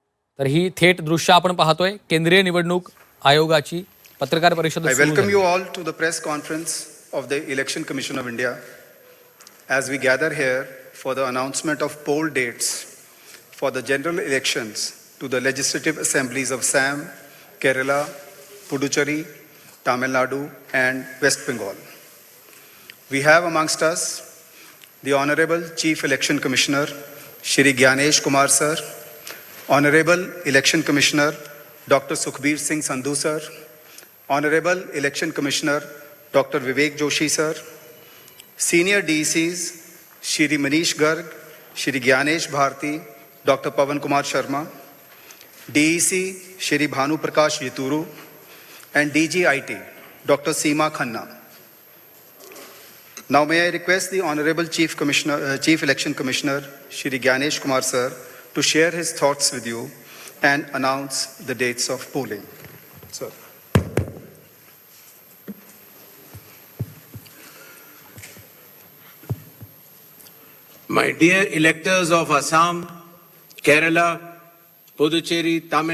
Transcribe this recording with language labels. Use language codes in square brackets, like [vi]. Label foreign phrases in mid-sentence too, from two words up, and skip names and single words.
[mr] तर ही थेट दृश्य आपण पाहतोय केंद्रीय निवडणूक आयोगाची पत्रकार परिषद [en] I [mr] सुरू [en] welcome [mr] झाली. [en] you all to the press conference of the Election Commission of India as we gather here for the announcement of poll dates for the general elections to the legislative assemblies of Assam, Kerala, Puducherry, Tamil Nadu and West Bengal. We have amongst us the Honorable Chief Election Commissioner Shri Gyanesh Kumar Sir, Honorable Election Commissioner Dr. Sukhbir Singh Sandhu Sir, Honorable Election Commissioner Dr. Vivek Joshi Sir, Senior DECs Shri Manish Garg, Shri Gyanesh Bharti, Dr. Pavan Kumar Sharma, DEC Shri Bhanu Prakash Yaturu, and DGIT Dr. Seema Khanna. Now may I request the Honorable Chief Election Commissioner Shri Gyanesh Kumar Sir to share his thoughts with you and announce the dates of polling. Sir. My dear electors of Assam, Kerala, Puducherry, Tamil